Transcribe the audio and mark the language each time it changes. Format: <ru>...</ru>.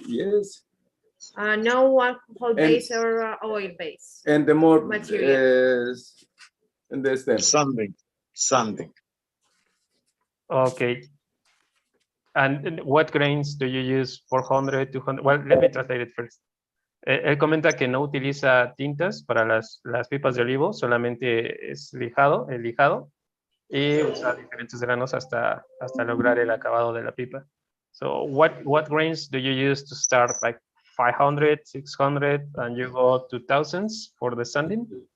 <en>Yes. No alcohol base or oil base. And the more material. And the stem. Sanding. Okay. And what grains do you use? 400, 200? Well, let me translate it first.</en> <es>Él comenta que no utiliza tintas para las pipas de olivo, solamente es el lijado, y usa diferentes granos hasta lograr el acabado de la pipa.</es> <en>So what grains do you use to start, like 500, 600, and you go to thousands for the sanding?</en>